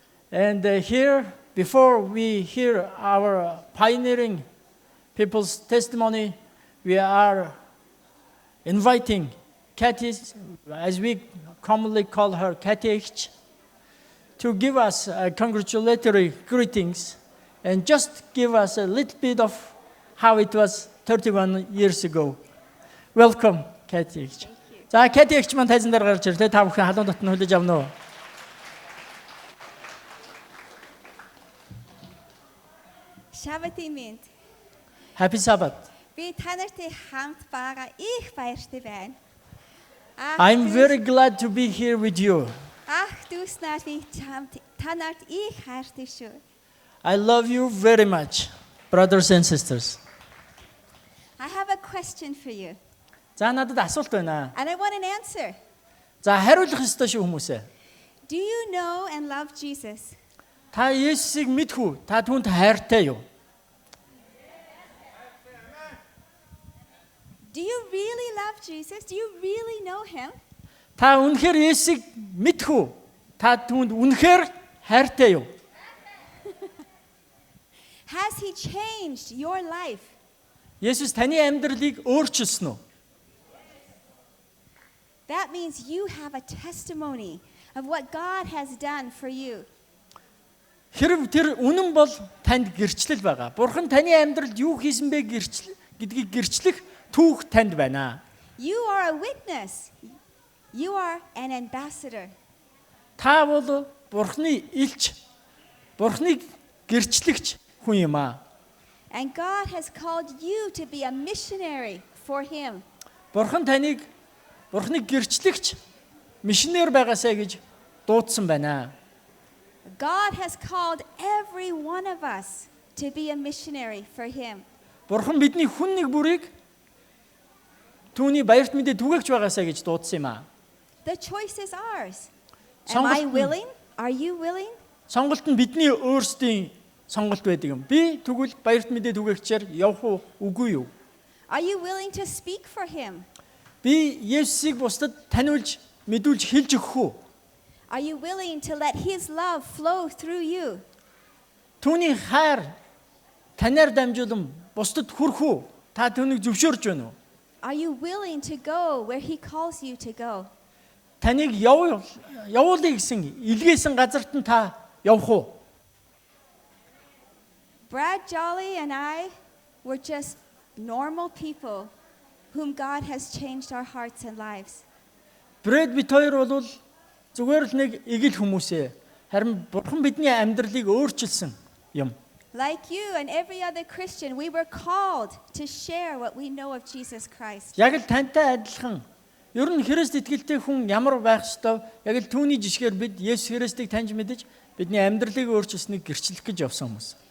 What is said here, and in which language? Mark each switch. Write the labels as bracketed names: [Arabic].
[English] And here, before we hear our pioneering people's testimony, we are inviting Kathy, as we commonly call her, Kathy, to give us congratulatory greetings and just give us a little bit of how it was 31 years ago. Welcome, Kathy. [Mongolian] За, Kathy эгч маань тайзан дээр гарч ирлээ. Та бүхэн халуун дотн хүлээж авна уу? Шаббатын минь. [English] Happy Sabbath. [Mongolian] Би та нартай хамт байгаа их баяртай байна. [English] I'm very glad to be here with you. [Mongolian] Ах дүүснаа би хамт та нарт их хайртай шүү. [English] I love you very much, brothers and sisters. I have a question for you [Mongolian] За, надад асуулт байна. [English] and I want an answer. [Mongolian] За, хариулах ёстой шүү хүмүүсээ. [English] Do you know and love Jesus? [Mongolian] Та Есүсийг мэдэх үү? Та түүнд хайртай юу? [English] Do you really love Jesus? Do you really know him? [Mongolian] Та үнэхээр Есүсийг мэдэх үү? Та түүнд үнэхээр хайртай юу? [English] Has he changed your life? [Mongolian] Есүс таны амьдралыг өөрчилсөн үү? [English] That means you have a testimony of what God has done for you. [Mongolian] Хэрв тэр үнэн бол танд гэрчлэл байгаа. Бурхан таны амьдралд юу хийсэн бэ гэдгийг гэрчлэх түүх танд байна. [English] You are a witness. You are an ambassador. [Mongolian] Та бол Бурханы илч, Бурханыг гэрчлэгч хүн юм аа. [English] And God has called you to be a missionary for him. [Mongolian] Бурхан таныг Бурханыг гэрчлэгч мишнер байгаасаа гэж дуудсан байна. [English] God has called every one of us to be a missionary for him. [Mongolian] Бурхан бидний хүн нэг бүрийг түүний баярт мэдээ түгээгч байгаасаа гэж дуудсан юм аа. [English] The choice is ours. Am I willing? Are you willing? [Mongolian] Сонголт нь бидний өөрсдийн сонголт байдаг юм. Би тэгвэл баярт мэдээ түгээгчээр явах уу, үгүй юу? [English] Are you willing to speak for him? [Mongolian] Би Есүсийг бусдад таниулж, мэдүүлж хэлж өгөх үү? [English] Are you willing to let his love flow through you? [Mongolian] Түүний хайр танаар дамжуулан бусдад хүрэх үү? Та түүнийг зөвшөөрж байна уу? [English] Are you willing to go where he calls you to go? [Mongolian] Таныг явуулъя гэсэн илгээсэн газарт нь та явах уу? [English] Brad Jolly and I were just normal people whom God has changed our hearts and lives. [Mongolian] Брэд бит хоёр бол зүгээр л нэг эгэл хүмүүсээ. Харин Бурхан бидний амьдралыг өөрчилсөн юм. [English] Like you and every other Christian, we were called to share what we know of Jesus Christ. [Mongolian] Яг л тантай адилхан. Ер нь Христ итгэлтэй хүн ямар байх ёстой? Яг л түүний жишгээр бид Есүс Христийг таньж мэдэж бидний амьдралыг өөрчилсөнийг гэрчлэх гэж явсан хүмүүс.